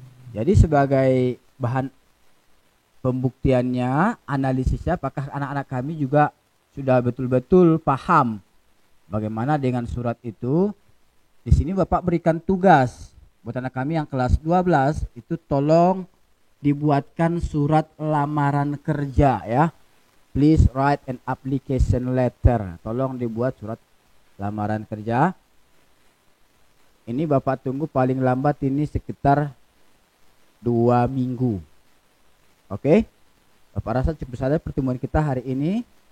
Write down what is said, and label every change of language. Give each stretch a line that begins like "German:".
Indonesian: Jadi sebagai bahan pembuktiannya, analisisnya, apakah anak-anak kami juga sudah betul-betul paham bagaimana dengan surat itu. Di sini Bapak berikan tugas buat anak kami yang kelas 12 itu tolong dibuatkan surat lamaran kerja ya.
English: Please write an application letter.
Indonesian: Tolong dibuat surat lamaran kerja. Ini Bapak tunggu paling lambat ini sekitar 2 minggu. Oke? Bapak rasa cukup saja pertemuan kita hari ini.